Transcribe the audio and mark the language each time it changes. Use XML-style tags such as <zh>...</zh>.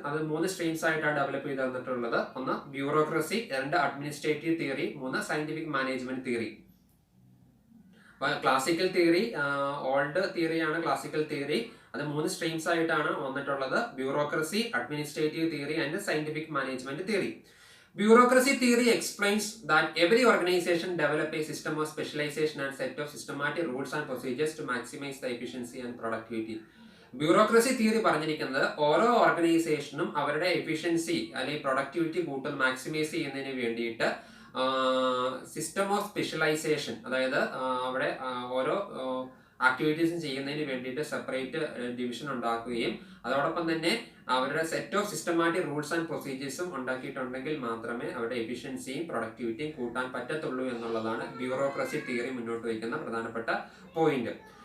<ml>അത് 3 സ്ട്രീംസ് ആയിട്ടാണ് ഡെവലപ്പ് ചെയ്ത് തന്നിട്ടുള്ളത്. ഒന്ന് bureaucracy, 2 administrative theory, 3 scientific management theory. Classical theory old തിയറിയാണ്. Classical theory അത് 3 സ്ട്രീംസ് ആയിട്ടാണ് വന്നിട്ടുള്ളത്: bureaucracy, administrative theory and scientific management theory.</ml> <en>Bureaucracy theory explains that every organization develop a system of specialization and set of systematic rules and procedures to maximize the efficiency and productivity.</en> <ml>Bureaucracy theory പറഞ്ഞിരിക്കുന്നത് ഓരോ ഓർഗനൈസേഷനും അവരുടെ efficiency അല്ലെങ്കിൽ productivity കൂടുതൽ maximise ചെയ്യുന്നതിന് വേണ്ടിയിട്ട് system of specialisation, അതായത് അവിടെ ഓരോ ആക്ടിവിറ്റീസും ചെയ്യുന്നതിന് വേണ്ടിയിട്ട് സെപ്പറേറ്റ് ഡിവിഷൻ ഉണ്ടാക്കുകയും അതോടൊപ്പം തന്നെ അവരുടെ set of systematic rules and പ്രൊസീജിയേഴ്സും ഉണ്ടാക്കിയിട്ടുണ്ടെങ്കിൽ മാത്രമേ അവരുടെ എഫിഷ്യൻസിയും പ്രൊഡക്ടിവിറ്റിയും കൂട്ടാൻ പറ്റത്തുള്ളൂ എന്നുള്ളതാണ് ബ്യൂറോക്രസി തിയറി മുന്നോട്ട് വയ്ക്കുന്ന പ്രധാനപ്പെട്ട പോയിന്റ്.</ml>